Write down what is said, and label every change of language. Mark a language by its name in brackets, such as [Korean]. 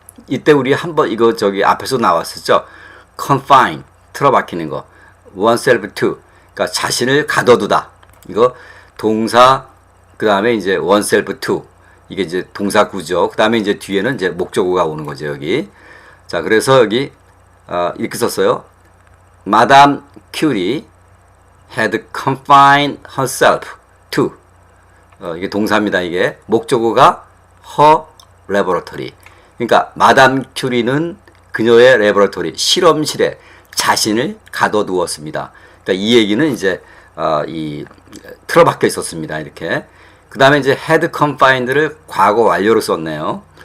[Korean] 이때 우리 한번 이거 저기 앞에서 나왔었죠. confine 틀어박히는 거. oneself to 그러니까 자신을 가둬두다. 이거 동사 그 다음에 이제 oneself to 이게 이제 동사 구조. 그 다음에 이제 뒤에는 이제 목적어가 오는 거죠 여기. 자, 그래서 여기 이렇게 썼어요. [English] Madame Curie had confined herself to [Korean] 이게 동사입니다. 이게 목적어가 [English] her laboratory. [Korean] 그러니까 마담 큐리는 그녀의 레버러토리 실험실에 자신을 가둬두었습니다. 그러니까 이 얘기는 이제 이 틀어박혀 있었습니다. 이렇게. 그 다음에 이제 had confined를 과거 완료로 썼네요.